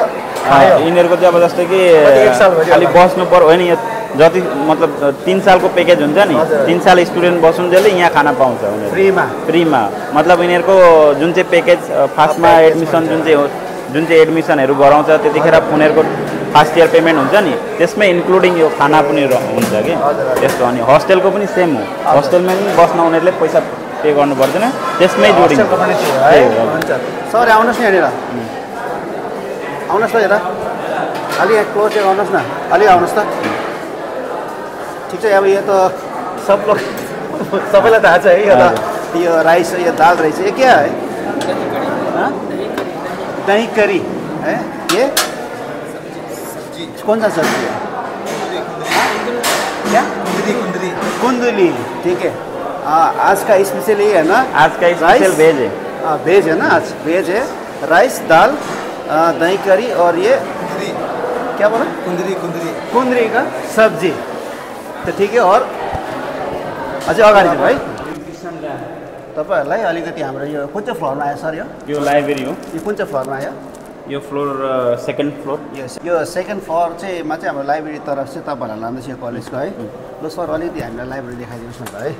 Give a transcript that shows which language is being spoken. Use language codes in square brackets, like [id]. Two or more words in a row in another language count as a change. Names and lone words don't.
[ne] यिनीहरूको चाहिँ अब जस्तै कि खालि बस्नु पर्यो होइन यो जति मतलब 3 सालको प्याकेज हुन्छ नि 3 साल स्टुडेन्ट बसुन्जेलले यहाँ खाना पाउँछ फ्रीमा मतलब यिनीहरूको जुन चाहिँ प्याकेज फर्स्टमा एडमिसन जुन चाहिँ एडमिसनहरू गराउँछ त्यतिखेर उनीहरूको [en] first year payment [ne] हुन्छ नि त्यसमै इन्क्लुडिङ यो खाना पनि हुन्छ कि त्यस्तो अनि होस्टेलको पनि सेम हो होस्टेलमा पनि बस्न उनीहरूले पैसा पे गर्नु पर्दैन त्यसमै जोडिन्छ सर आउनुहोस् न यहाँनिर आउनुहोस् त यता अलि यहाँ क्लोज चाहिँ आउनुहोस् न अलि आउनुहोस् त ठिक छ अब यो त सबैलाई थाहा छ है यो त यो राइस यो दाल रहेछ [hi] ये क्या है दही करी है ये कौन सा सब्जी है क्या कुंदली ठीक है आज का स्पेशल ये है ना आज का स्पेशल वेज है वेज है ना आज वेज है राइस दाल दही करी और ये क्या बोला कुंदरी का सब्जी तो ठीक है और [ne] अझै अगाडि चाहिँ भाइ तपाईँहरूलाई अलिकति हाम्रो यो कुन चाहिँ फ्लोरमा आयो सर यो लाइब्रेरी हो यो कुन चाहिँ फ्लोरमा आयो [en] यो floor second floor. [ne] यो [en] second floor [ne] चाहिँ मा चाहिँ हाम्रो लाइब्रेरी तरफ चाहिँ तपाईँहरूलाई लाँदैछ यो कलेजको है। ल सर अलिकति हामीलाई लाइब्रेरी देखाइदिनुहोस् न त है।